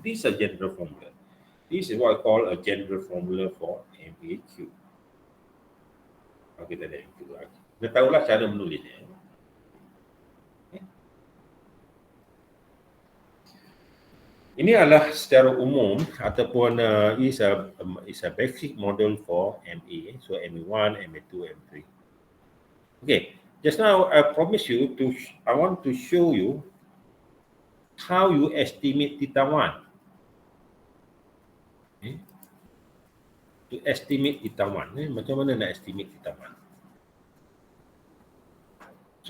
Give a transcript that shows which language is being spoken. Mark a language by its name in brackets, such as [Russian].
[English] This is a general formula. This is what I call a general formula for MAQ. [Malay] Kita ada MQ lagi. Kita tahulah cara menulisnya. Ini adalah secara umum ataupun [English] is a basic model for MA. So MA1, MA2, MA3. Okay, just now I promise you I want to show you how you estimate theta 1. Okay. To estimate theta 1, [Malay] macam mana nak [English] estimate theta 1?